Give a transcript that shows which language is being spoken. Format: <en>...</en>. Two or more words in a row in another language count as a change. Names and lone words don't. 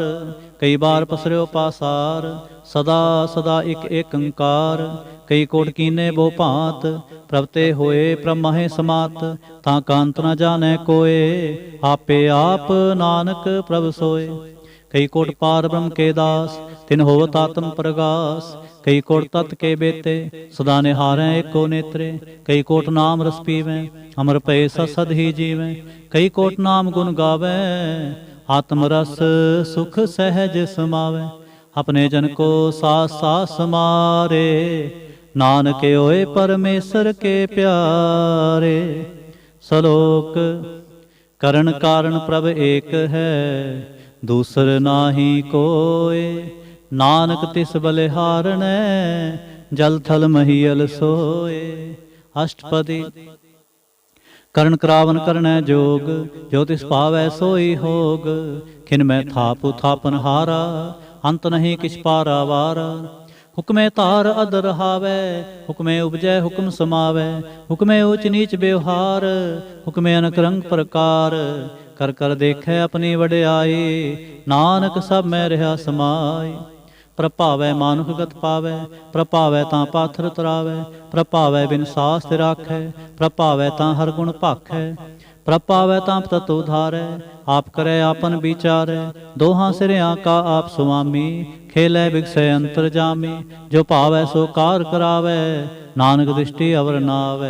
<pa>ਕਈ ਬਾਰ ਪਸਰਿਓ ਪਾਸਾਰ ਸਦਾ ਸਦਾ ਏਕ ਏਕ ਅੰਕਾਰ। ਕਈ ਕੋਟ ਕੀਨੇ ਬੋ ਭਾਂਤ ਪ੍ਰਭਤੇ ਹੋਏ ਪ੍ਰਮਹੇ ਸਮਾਤ। ਤਾਕਾ ਅੰਤ ਨ ਜਾਨੇ ਕੋਇ ਆਪੇ ਆਪ ਨਾਨਕ ਪ੍ਰਭ ਸੋਏ। ਕਈ ਕੋਟ ਪਾਰ ਬ੍ਰਹਮ ਕੇ ਦਾਸ ਤਿਨ ਹੋਵਤ ਆਤਮ ਪ੍ਰਗਾਸ। ਕਈ ਕੋਟ ਤਤ ਕੇ ਬੇਤੇ ਸਦਾ ਨਿਹਾਰੇਂ ਏਕੋ ਨੇਤ੍ਰੇ। ਕਈ ਕੋਟ ਨਾਮ ਰਸ ਪੀਵੇਂ ਅਮਰ ਪਯ ਸਦ ਹੀ ਜੀਵੇਂ। ਕਈ ਕੋਟ ਨਾਮ ਗੁਣ ਗਾਵੇਂ ਆਤਮ ਰਸ ਸੁਖ ਸਹਜ ਸਮਾਵੇਂ। ਅਪਨੇ ਜਨ ਕੋ ਸਾਸ ਸਾਸ ਸਮਾਰੇ ਨਾਨਕ ਹੋਏ ਪਰਮੇਸ਼ਵਰ ਕੇ ਪਿਆਰੇ। ਸਲੋਕ ਕਰਣ ਕਾਰਣ ਪ੍ਰਭ ਏਕ ਹੈ ਦੂਸਰ ਨਾਹੀ ਕੋਇ। ਨਾਨਕ ਤਿਸ ਬਲਿਹਾਰਣੈ ਜਲ ਥਲ ਮਹੀਅਲ ਸੋਏ। ਅਸ਼ਟਪਦੀ ਕਰਣ ਕਰਾਵਨ ਕਰਨੈ ਜੋਗ ਜੋ ਤਿਸ ਪਾਵੈ ਸੋਈ ਹੋਗ। ਖਿਨ ਮੈਂ ਥਾਪੁ ਥਾਪਨ ਹਾਰਾ ਅੰਤ ਨਹੀਂ ਕਿਛ ਪਾਰਾ ਵਾਰਾ। ਹੁਕਮੇ ਧਾਰ ਅਦ ਰਹਾਵੈ, ਹੁਕਮੇ ਉਪਜੈ ਹੁਕਮ ਸਮਾਵੈ, ਹੁਕਮੇ ਊਚ ਨੀਚ ਬਿਵਹਾਰ, ਹੁਕਮੇ ਅਨਕ ਰੰਗ ਪ੍ਰਕਾਰ, ਕਰ ਕਰ ਦੇਖੈ ਆਪਣੀ ਵਡਿਆਈ, ਨਾਨਕ ਸਭ ਮੈਂ ਰਿਹਾ ਸਮਾਈ। ਪ੍ਰਭਾਵੈ ਮਾਨੁਖ ਗਤ ਪਾਵੈ, ਪ੍ਰਭਾਵੈ ਤਾਂ ਪਾਥਰ ਤਰਾਵੈ, ਪ੍ਰਭਾਵੈ ਬਿਨ ਸਾਸ ਤੇ ਰਾਖੈ, ਪ੍ਰਭਾਵੈ ਤਾਂ ਹਰ ਗੁਣ ਭਾਖੈ, ਪ੍ਰਭਾਵੈ ਤਾਂ ਤਤ ਉਧਾਰੈ, ਆਪ ਕਰੈ ਆਪਨ ਵਿਚਾਰੈ, ਦੋਹਾਂ ਸਿਰਿਆਂ ਕਾ ਆਪ ਸੁਆਮੀ, ਖੇਲੇ ਬਿਗਸੈ ਅੰਤਰ ਜਾਮੀ, ਜੋ ਭਾਵੈ ਸੋ ਕਾਰ ਕਰਾਵੈ, ਨਾਨਕ ਦ੍ਰਿਸ਼ਟੀ ਅਵਰ ਨਾਵੈ।</pa>